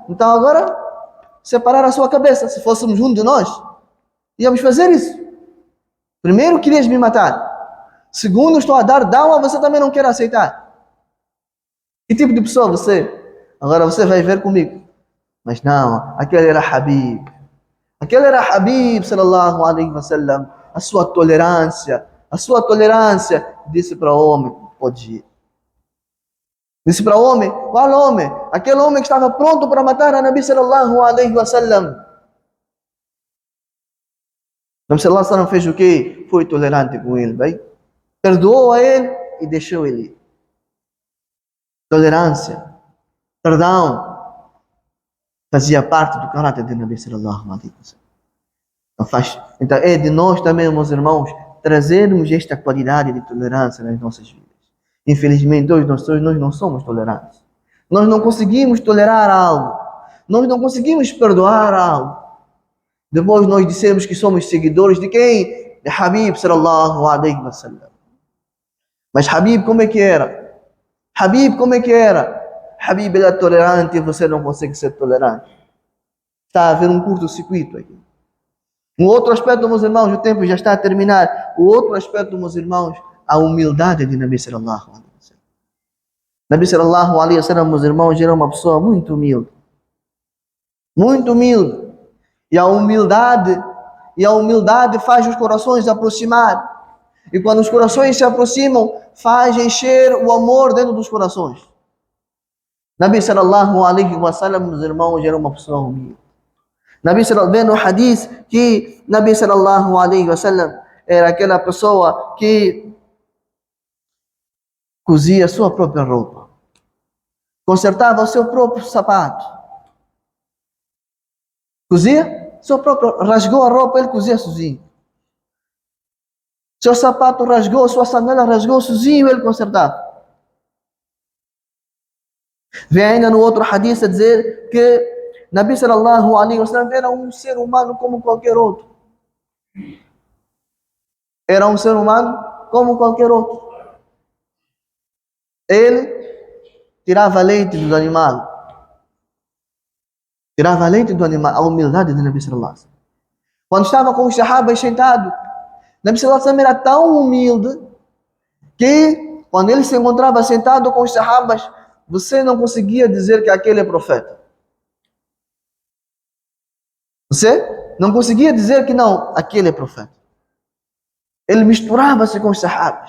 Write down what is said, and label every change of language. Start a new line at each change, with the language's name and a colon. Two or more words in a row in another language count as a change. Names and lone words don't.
Portuguese: Então agora, separar a sua cabeça. Se fôssemos um de nós, íamos fazer isso. Primeiro, querias me matar. Segundo, estou a dar da'wa, você também não quer aceitar. Que tipo de pessoa você? Agora você vai ver comigo. Mas não, aquele era Habib. Aquele era Habib,
Arabic: صلى الله عليه وسلم.
Portuguese: A sua tolerância, disse para o homem: pode ir. Disse para o homem: qual homem? Aquele homem que estava pronto para matar a
Arabic: نبي صلى الله عليه وسلم. نبي صلى الله عليه وسلم
Portuguese: fez o quê? Foi tolerante com ele, vai? Perdoou a ele e deixou ele ir. Tolerância, perdão. fazia parte do caráter de
Arabic: نبي صلى الله عليه وسلم.
Portuguese: Então é de nós também, meus irmãos, trazermos esta qualidade de tolerância nas nossas vidas. Infelizmente, hoje nós não somos tolerantes. Nós não conseguimos tolerar algo. Nós não conseguimos perdoar algo. Depois nós dissemos que somos seguidores de quem? De Habib
Arabic: صلى الله عليه وسلم.
Portuguese: Mas Habib como é que era? Habib como é que era? Habib era tolerante e você não consegue ser tolerante. Está a haver um curto-circuito aqui. Um outro aspecto, meus irmãos, o tempo já está a terminar. O outro aspecto, meus irmãos, a humildade de
Arabic: نبي صلى الله عليه وسلم. نبي صلى الله عليه وسلم,
Portuguese: meus irmãos, era uma pessoa muito humilde. Muito humilde. E a humildade faz os corações se aproximar. E quando os corações se aproximam, faz encher o amor dentro dos corações.
Arabic: نبي صلى الله عليه وسلم,
Portuguese: meus irmãos, era uma pessoa humilde.
Arabic: نبي صلى الله عليه وسلم,
Portuguese: no hadith, que
Arabic: نبي صلى الله عليه وسلم
Portuguese: era aquela pessoa que cosia a sua própria roupa. Consertava o seu próprio sapato. Cozia, rasgou a roupa, ele cozia sozinho. Seu sapato rasgou, sua sandália rasgou sozinho, ele consertava. Vem ainda no outro hadith a dizer que
Arabic: نبي صلى الله عليه وسلم
Portuguese: era um ser humano como qualquer outro. Era um ser humano como qualquer outro. Ele tirava leite do animal. Tirava leite do animal, a humildade de
Arabic: نبي صلى الله عليه وسلم.
Portuguese: Quando estava com os sahabas sentados,
Arabic: نبي صلى الله عليه وسلم
Portuguese: era tão humilde que quando ele se encontrava sentado com os sahabas, você não conseguia dizer que aquele é profeta. Você não conseguia dizer que não, aquele é profeta. Ele misturava-se com os sahabas.